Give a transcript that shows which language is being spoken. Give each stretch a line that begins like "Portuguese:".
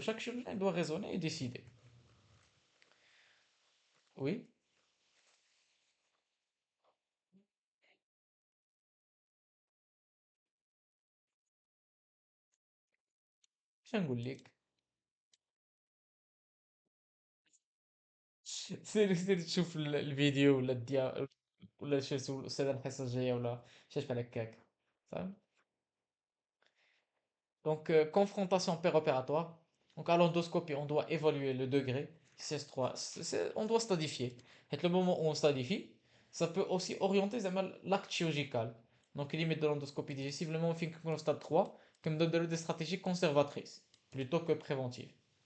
French: Chaque chirurgien doit raisonner et décider. Oui, je
Arabic: نقول لك. سير تشوف الفيديو ولا ولا شي سول الأستاذة الحصة الجاية ولا شي بحال هكاك.
French: فاهم؟ Donc, confrontation péropératoire. Donc, à l'endoscopie, on doit évaluer le degré. CS3, on doit stadifier. Et le moment où on stadifie, ça peut aussi orienter l'acte chirurgical. Donc, limite de l'endoscopie digestive, le moment où on fait le stade 3, comme donne des stratégies conservatrices, plutôt que préventives.